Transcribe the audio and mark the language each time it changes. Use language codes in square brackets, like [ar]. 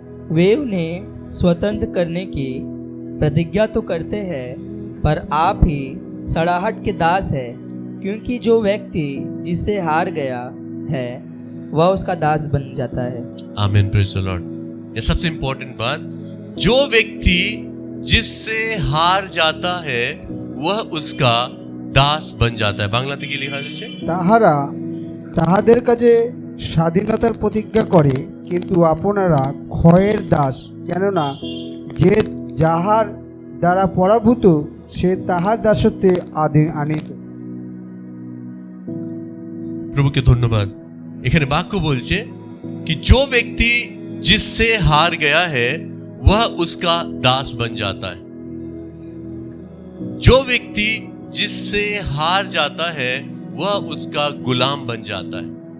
[hi] वे उन्हें स्वतंत्र करने की प्रतिज्ञा तो करते हैं, पर आप ही सड़ाहट के दास है, क्योंकि जो व्यक्ति जिससे हार गया है वह उसका दास बन जाता है। आमीन, [en] Praise the lord. [hi] ये सबसे इंपॉर्टेंट बात, जो व्यक्ति जिससे हार जाता है वह उसका दास बन जाता है। [bn] बांग्लाते की लिखा है, তাহারা তাহাদের কাছে স্বাধীনতার প্রতিজ্ঞা করে, কিন্তু আপনারা ক্ষয়ের দাস, কেননা যে যাহার দ্বারা পরাভূত সে তাহার দাসত্বে আনিত। প্রভুকে ধন্যবাদ। এখানে বাক্য বলছে [hi] कि जो व्यक्ति जिससे हार गया है वह उसका दास बन जाता है। जो व्यक्ति जिससे हार जाता है वह उसका गुलाम बन जाता है।